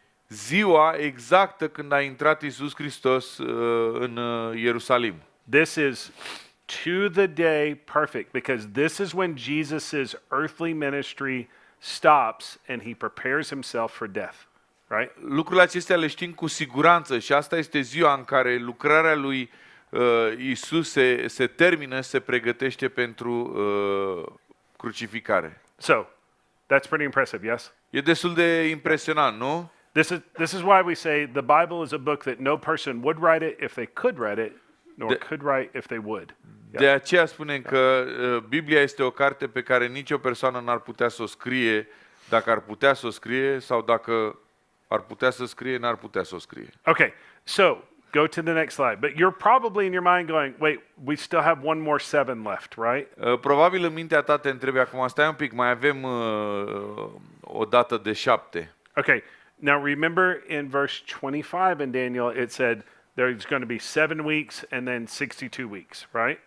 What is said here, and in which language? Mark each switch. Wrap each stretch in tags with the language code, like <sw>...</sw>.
<ro>ziua exactă când a intrat Iisus Hristos în Ierusalim.</ro> <en>This is to the day perfect because this is when Jesus' earthly ministry stops and he prepares himself for death, right?</en> <ro>Lucrurile acestea le știm cu siguranță și asta este ziua în care lucrarea lui Iisus se termină, se pregătește pentru crucificare.</ro> <en>So, that's pretty impressive, yes?</en> <ro>E destul de impresionant, nu?</ro> <en>This is why we say the Bible is a book that no person would write it if they could write it, nor could write if they would.</en> <ro>De aceea spunem că Biblia este o carte pe care nicio persoană n-ar putea să o scrie dacă ar putea să o scrie sau dacă ar putea să scrie, n-ar putea să o scrie.</ro> <en>Okay, so go to the next slide. But you're probably in your mind going, wait, we still have one more 7 left, right?</en> <ro>Probabil în mintea ta te întrebi acum, stai un pic, mai avem o dată de 7.</ro> <en>Okay, now remember in verse 25 in Daniel, it said there's going to be 7 weeks and then 62 weeks, right?</en>